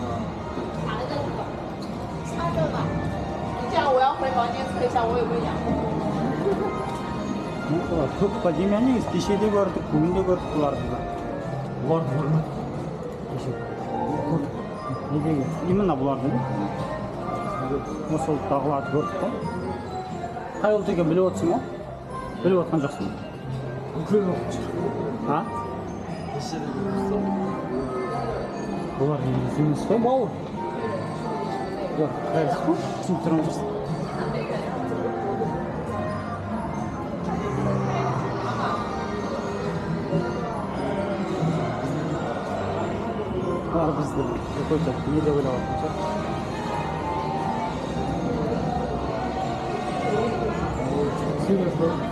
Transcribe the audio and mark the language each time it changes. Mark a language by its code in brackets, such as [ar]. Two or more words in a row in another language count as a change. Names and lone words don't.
[zh] 插着吧。这样我要回房间测一下我有没有氧。 [kk] Көп па деймін, негізі кеше де көрдік, бүгін де көрдік бұларды да. Бұларды көрмедік. Кеше көрдік. Недегі? Именно бұларды не? Осы ұлттағыларды көрдік қой. Қай ұлт екен біліп отырсың ба? Біліп отырған жоқсың ба? Үлкен ұлт. А? Бұлар негізі емес қой, бауыр. Жоқ, қайсы қой? Түсініп тұрған жоқсың. [tr] Var bizde. Yapacak. Niye de böyle olacak? [en] Seriously?